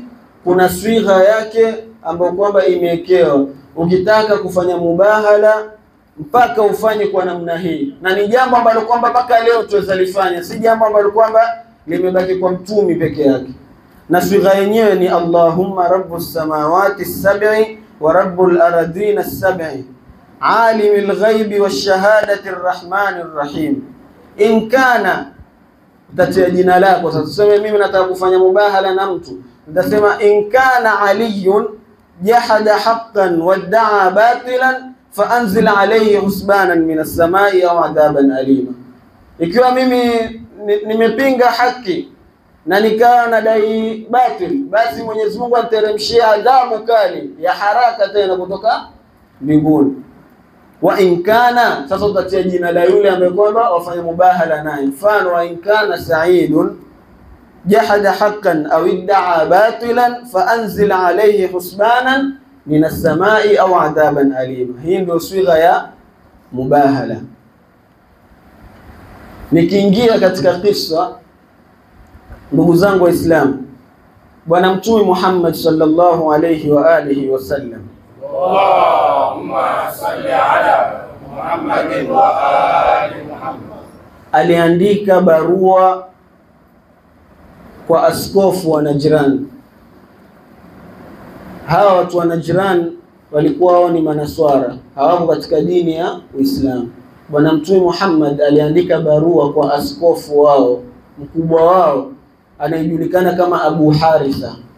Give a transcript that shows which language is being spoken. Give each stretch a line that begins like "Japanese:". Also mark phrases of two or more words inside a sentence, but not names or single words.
Swahili: Kuna swigha yake ambayo kwamba imewekewa. Ukitaka kufanya mubahala mpaka ufanye kwa namna hii, na ni jambo ambalo kwamba mpaka leo tuweza lifanya, si jambo ambalo kwamba limebaki kwa mtumi peke yake. Na swigha yenyewe ni
Arabic: اللهم رب السماوات السبع ورب الأرضين السبع عالم الغيب والشهادة الرحمن الرحيم. إن كان,
Swahili: utatia jina lako. Sasa tuseme mimi nataka kufanya mubahala na mtu, nitasema
Arabic: إن كان علي جحد حقا وادعى باطلا فأنزل عليه حسبانا من السماء أو عذابا أليما.
Swahili: Ikiwa mimi nimepinga haki na nikawa nadai batil, basi Mwenyezi Mungu ateremshie adhabu kali ya haraka tena kutoka mbinguni.
Arabic: وإن كان,
Swahili: sasa utatia jina la yule ambaye kwamba wafanya mubahala naye.
Arabic: Mfano, وإن كان سعيد جحد حقا أو ادعى باطلا فأنزل عليه حسبانا من السماء أو عذابا أليما.
Swahili: Hii ndio swigha ya mubahala. Nikiingia katika kisa, ndugu zangu Waislamu, Bwana Mtume Muhammad
Arabic: صلى الله عليه وآله وسلم, اللهم صل على محمد وآل محمد,
Swahili: aliandika barua kwa askofu wa Najran. Hawa watu wa Najran walikuwa wao ni manaswara, hawako katika dini ya Uislamu. Bwana Mtume Muhammad aliandika barua kwa askofu wao, mkubwa wao anayejulikana kama Abu Haritha.